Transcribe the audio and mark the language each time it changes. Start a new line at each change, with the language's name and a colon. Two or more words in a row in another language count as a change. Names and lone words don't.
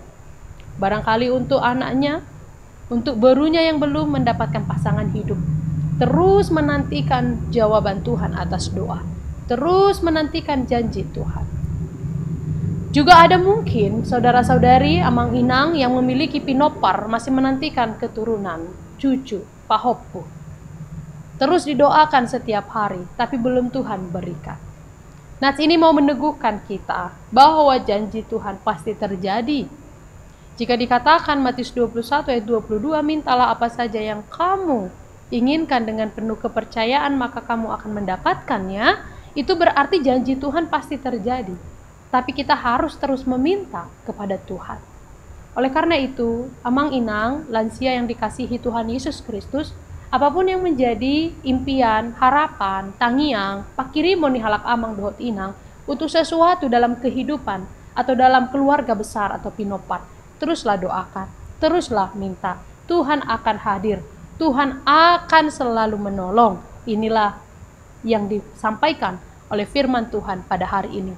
Indonesian: Barangkali untuk anaknya, untuk barunya yang belum mendapatkan pasangan hidup. Terus menantikan jawaban Tuhan atas doa. Terus menantikan janji Tuhan. Juga ada mungkin saudara-saudari
Batak Toba: amang inang
Indonesian: yang memiliki pinopar masih menantikan keturunan, cucu, pahopu. Terus didoakan setiap hari, tapi belum Tuhan berikan. Nats ini mau meneguhkan kita bahwa janji Tuhan pasti terjadi. Jika dikatakan Matius 21 ayat 22, mintalah apa saja yang kamu inginkan dengan penuh kepercayaan, maka kamu akan mendapatkannya. Itu berarti janji Tuhan pasti terjadi. Tapi kita harus terus meminta kepada Tuhan. Oleh karena itu,
Batak Toba: amang inang,
Indonesian: lansia yang dikasihi Tuhan Yesus Kristus, apapun yang menjadi impian, harapan,
Batak Toba: tangiang, pakirimo ni halak amang dohot inang,
Indonesian: untuk sesuatu dalam kehidupan atau dalam keluarga besar atau pinopat, teruslah doakan, teruslah minta. Tuhan akan hadir, Tuhan akan selalu menolong. Inilah yang disampaikan oleh firman Tuhan pada hari ini.